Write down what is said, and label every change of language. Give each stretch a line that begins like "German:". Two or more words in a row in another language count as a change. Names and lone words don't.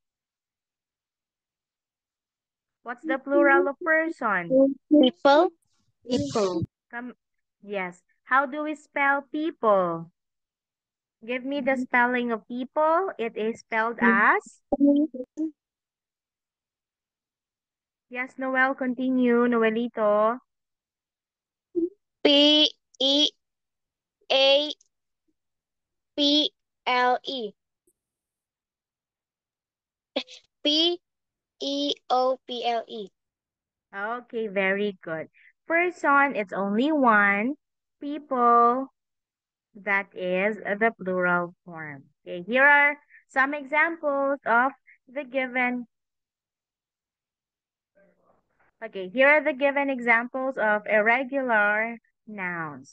English: What's the plural of person? People. People. Come, yes. How do we spell people? Give me the spelling of people. It is spelled as. Yes, Noel, continue. Noelito. P-E-A-P-L-E. P-E-O-P-L-E. Okay, very good. Person, it's only one. People, that is the plural form. Okay, here are some examples of the given. Okay, here are the given examples of irregular nouns.